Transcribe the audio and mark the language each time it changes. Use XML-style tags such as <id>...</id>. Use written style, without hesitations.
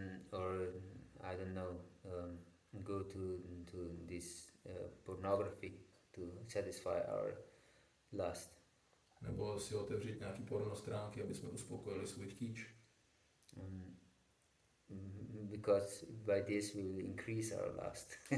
<en>Or I don't know, go to this pornography to satisfy our lust.</en> <cs>Nebo si otevřít nějaký porno stránky, aby jsme uspokojili svůj chtíč.</cs> <en>Because by this we will increase our lust.</en>